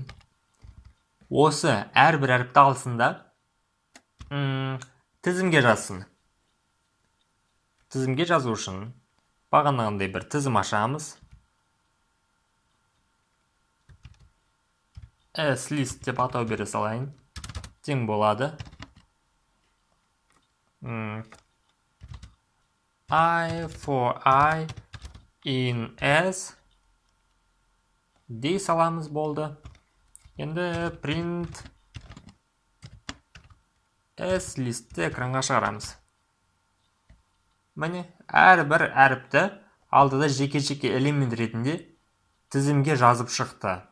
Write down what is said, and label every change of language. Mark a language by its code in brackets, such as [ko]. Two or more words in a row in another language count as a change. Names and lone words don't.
[kk] Осы әрбір әріпті алсын да тізімге жазсын. Тізімге жазу үшін бағанағындай бір тізім ашамыз. S-list деп атау бере салайын. Тең болады. [en] I for I in S [kk] дей саламыз болды. Енді [en] print s [kk] листті экранға шығарамыз. Міне, әрбір әріпті алдыда жеке-жеке элемент ретінде тізімге жазып шықты.